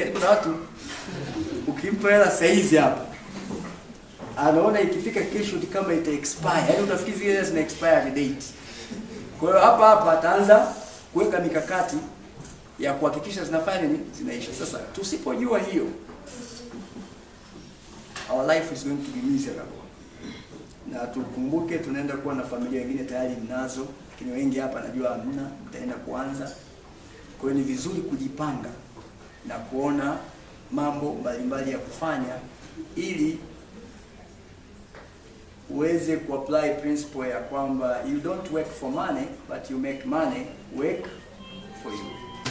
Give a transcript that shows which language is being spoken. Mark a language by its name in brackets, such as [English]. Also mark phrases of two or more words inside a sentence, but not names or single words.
[Swahili] Yaani kuna watu ukimpa hela saizi hapa, anaona ikifika kesho kama ita expire. Yaani utafikiri zile zina [English] expire date. [Swahili] Kwa hiyo hapa ataanza kuweka mikakati ya kuhakikisha zinafanya nini, zinaisha. Sasa tusipojua hiyo, [English] our life is going to be miserable. [Swahili] Na tukumbuke tunaenda kuwa na familia nyingine tayari mnazo, lakini wengi hapa najua hamna, mtaenda kuanza. Kwa hiyo ni vizuri kujipanga na kuona mambo mbalimbali ya kufanya ili uweze kuapply principle ya kwamba [English] you don't work for money but you make money work for you.